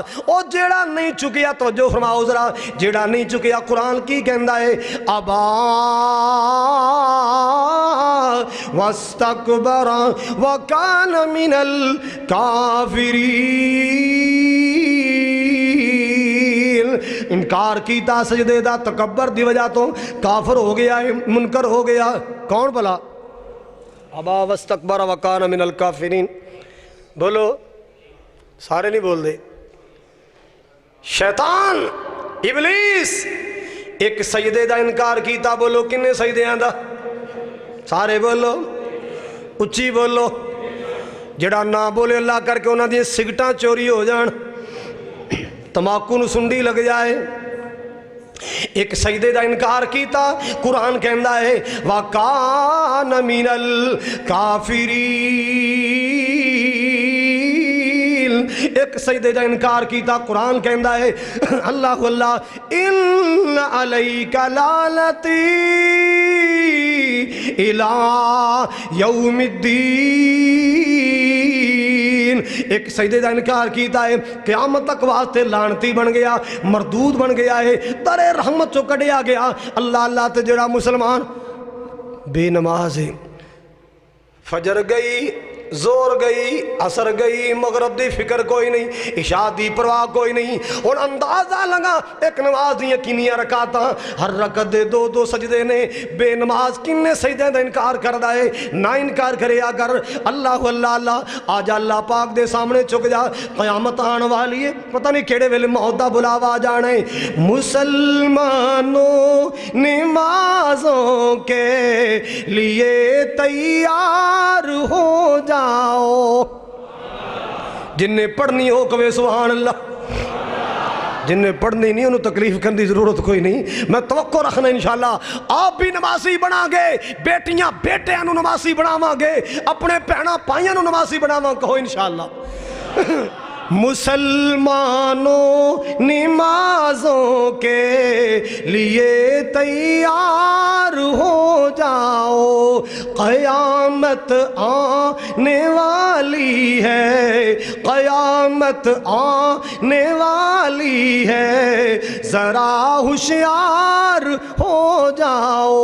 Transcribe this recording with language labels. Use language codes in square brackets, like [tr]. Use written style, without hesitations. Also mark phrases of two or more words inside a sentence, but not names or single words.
[pa] او جیڑا نہیں چکیا توجہ فرماؤ ذرا, جیڑا نہیں چکیا قرآن کی کہندا ہے [ar] ابا واستکبر وکان من الکافرین، [pa] انکار کیتا سجدے دا تکبر دی وجہ تو کافر ہو گیا ہے، منکر ہو گیا. کون بھلا؟ [ar] ابا واستکبر وکان من الکافرین. [pa] بولو، سارے نہیں بول دے. شیطان ابلیس ایک سجدے دا انکار کیتا. بولو کنے سجدے آندا؟ سارے بولو، اچھی بولو. جڑا نہ بولے اللہ کر کے انہاں دی سگٹاں چوری ہو جان، تماکو نو سنڈی لگ جائے. ایک سجدے دا انکار کیتا. قرآن کہندا ہے [ar] وَكَانَ مِنَ الْكَافِرِينَ. [pa] ایک سجدے دا انکار کیتا. قرآن کہندا ہے اللہ اللہ [ar] اِنَّ عَلَيْكَ لَعْنَتِي إِلَىٰ يَوْمِ الدِّينِ. [pa] ایک سجدے دا انکار کیتا ہے، قیامت تک واسطے لعنتی بن گیا، مردود بن گیا ہے، در رحمت چو کڈیا گیا. اللہ اللہ تے جڑا مسلمان بے نماز ہے، فجر گئی، زور گئی، عصر گئی، مغرب دی فکر کوئی نہیں، عشاء دی پرواہ کوئی نہیں. اور اندازہ لگا ایک نماز دی کنیاں رکعتاں، ہر رکعت دے دو دو سجدے نے. بے نماز کنے سجدے دا انکار کردا ہے؟ نہ انکار کرے اگر. اللہ اللہ اللہ آج اللہ پاک دے سامنے چک جا. قیامت آن والی ہے، پتہ نہیں کیڑے ویلے موت دا بلاوا آ جانا ہے. [ur] مسلمانوں نمازوں کے لیے تیار ہو جا. [pa] جن نے پڑھنی ہو کہے [ar] سبحان اللہ. [pa] جن نے پڑھنی نہیں انہوں تکلیف کرنے کی ضرورت کوئی نہیں. میں توقع رکھنا [ar] انشاءاللہ [pa] آپ بھی نمازی بنا گے، بیٹیاں بیٹیاں نو نمازی بناواں گے، اپنے بہناں پائیاں نو نمازی بناواں. کہو [ar] انشاءاللہ. [ur] مسلمانوں نمازوں کے لیے تیار ہو جاؤ، قیامت آنے والی ہے، قیامت آنے والی ہے، ذرا ہوشیار ہو جاؤ.